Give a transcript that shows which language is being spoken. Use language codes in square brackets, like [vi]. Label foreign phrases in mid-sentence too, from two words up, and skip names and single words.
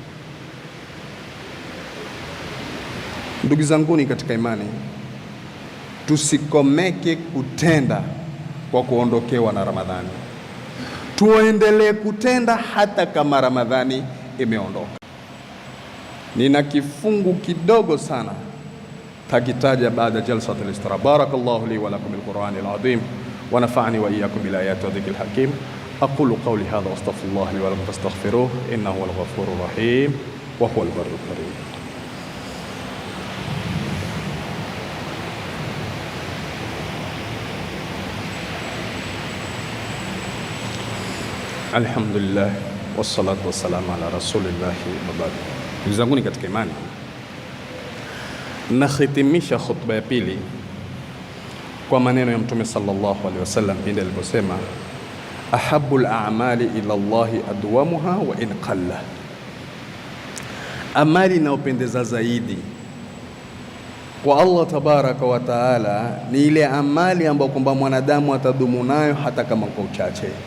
[sw] Ndugu zanguni katika imani, tusikomeke kutenda kwa kuondokewa na Ramadhani. Tuendelee kutenda hata kama Ramadhani imeondoka. Nina kifungu kidogo sana takitaja baada [ar] جلسة الاستراحة. بارك الله لي ولكم بالقرآن العظيم ونفعني وإياكم بالآيات والذكر الحكيم. أقول قولي هذا وأستغفر الله لي ولكم فاستغفروه إنه هو الغفور الرحيم وهو البر الكريم. الحمد لله والصلاة والسلام على رسول الله وبعد. [sw] Ndugu zangu ni katika imani, nahitimisha khutba ya pili kwa maneno ya Mtume [ar] صلى الله عليه وسلم [sw] pindi aliposema [ar] أحب الأعمال إلى الله أدومها وإن قل, [sw] amali inayopendeza zaidi kwa Allah [ar] تبارك وتعالى [sw] ni ile amali ambayo kwamba mwanadamu atadumu nayo hata kama kwa uchache.